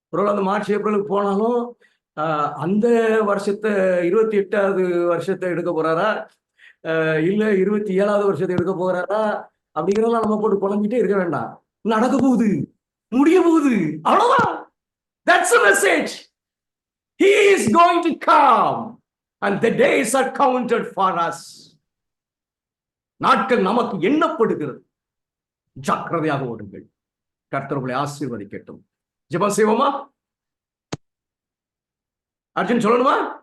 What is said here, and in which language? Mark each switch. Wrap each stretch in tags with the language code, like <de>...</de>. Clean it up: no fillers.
<ta>அந்த மார்ச் ஏப்ரலுக்கு போனாலும் அந்த வருஷத்தை 28வது வருஷத்தை எடுக்க போறாரா இல்ல 27வது வருஷத்தை எடுக்க போறாரா அப்படிங்கிறதெல்லாம் நம்ம போட்டு குழம்பிட்டே இருக்க வேண்டாம். நடக்க போகுது, முடிய போகுது, அவ்வளவுதான்.</ta> <en>That's the message. He is going to come and the days are counted for us.</en> <ta>நாட்கள் நமக்கு எண்ணப்படுகிறது, ஜாக்கிரதையாக ஓடுங்கள். கர்த்தர் உங்களை ஆசீர்வதிக்கட்டும். ஜெபம் செய்வோமா? அர்ஜுன் சொல்லணுமா?</ta>